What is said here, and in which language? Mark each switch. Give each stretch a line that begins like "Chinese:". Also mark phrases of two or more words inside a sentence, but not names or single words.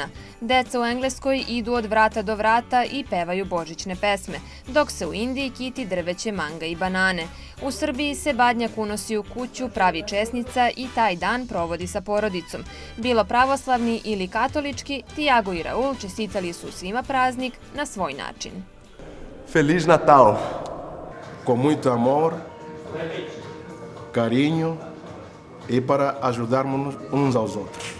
Serbian: Deca u Engleskoj idu od vrata do vrata i pevaju božićne pesme, dok se u Indiji kiti drveće manga i banane. U Srbiji se badnjak unosi u kuću, pravi česnica i taj dan provodi sa porodicom. Bilo pravoslavni ili katolički, Tijago i Raul čestitali su svima praznik na svoj način.
Portuguese: Feliz Natal! Com muito amor, carinho e para ajudarmos uns aos outros.